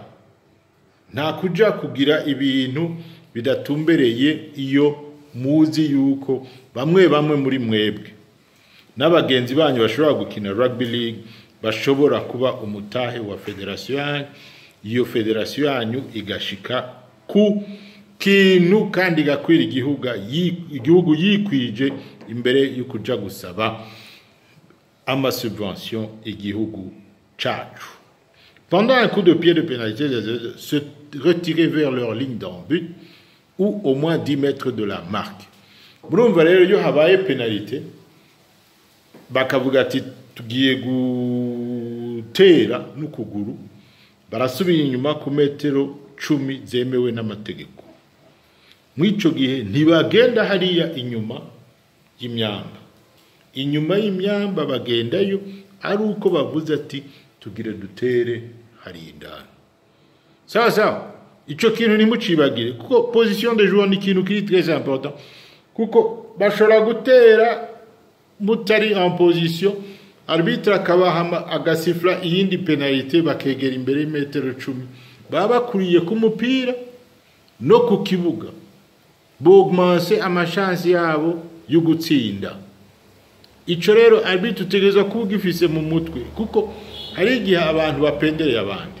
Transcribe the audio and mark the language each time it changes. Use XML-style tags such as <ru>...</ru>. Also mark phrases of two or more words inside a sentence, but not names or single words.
<rn>Nta kuja kugira ibintu bidatumbereye iyo muzi yuko bamwe muri mwebwe n'abagenzi banyu bashobora gukina</rn> <en>rugby league</en> <rn>bashobora kuba umutahe wa federation iyo federation yanyu igashika ku kintu kandi gakwira igihugu yikwije imbere y'ukuja gusaba ama subvention igihugu cacu.</rn> <fr>Pendant un coup de pied de pénalité, se retirer vers leur ligne d'en but ou au moins 10 mètres de la marque.</fr> <rn>Murumva rero yo habaye pénalité bakavuga ati tugiye gutera n'ukuguru barasubira inyuma ku metero 10 zemewe n'amategeko. Mwico gihe ntibagenda hariya inyuma y'imyamba. Inyuma y'imyamba bagendayo ari uko bavuze ati tugire dutere hari indani. Sawa ico kintu nimucibagire kuko</rn> <fr>position de joueur</fr> <rn>ni kintu kiri</rn> <fr>très important</fr> <rn>kuko bashobora gutera mutari</rn> <fr>en position</fr> <rn>arbitre akabaha agasifla iyindi penalite bakegera imbere metero 10 baba kuriye ku mupira no ku kibuga bogmanse amachansi yabo yo gutsinda. Ico rero arbitre utegereza kugifise mu mutwe kuko hari igihe abantu bapendereye abandi.</rn>